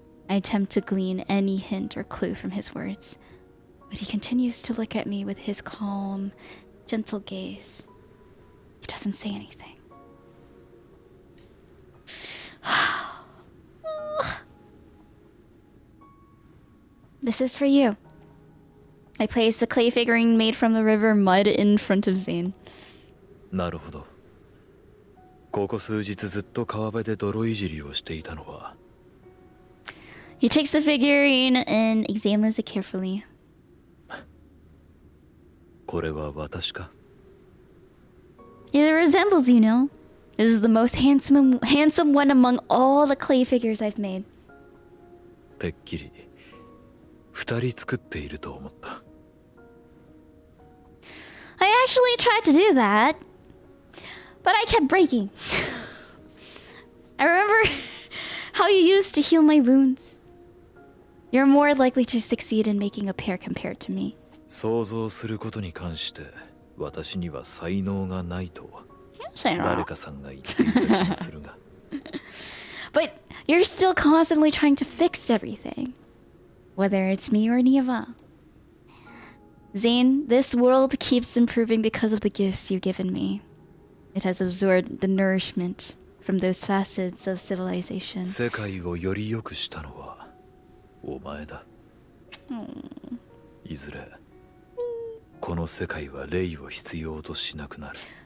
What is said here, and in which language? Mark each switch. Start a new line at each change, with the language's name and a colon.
English: I attempt to glean any hint or clue from his words, but he continues to look at me with his calm, gentle gaze. He doesn't say anything. This is for you. I place a clay figurine made from the river mud in front of Zayne.
Japanese: なるほど。ここ数日ずっと川辺で泥いじりをしていたのは。
English: He takes the figurine and examines it carefully.
Japanese: これは私か？
English: It resembles you, know. This is the most handsome one among all the clay figures I've made.
Japanese: てっきり二人作っていると思った。
English: I actually tried to do that, but I kept breaking. I remember how you used to heal my wounds. You're more likely to succeed in making a pair compared to me.
Japanese: 想像することに関して私には才能がないと誰かさんが言っていた気がするが。
English: But you're still constantly trying to fix everything, whether it's me or Nieva. Zayne, this world keeps improving because of the gifts you've given me. It has absorbed the nourishment from those facets of civilization.
Japanese: 世界をより良くしたのはお前だ。いずれこの世界は霊を必要としなくなる。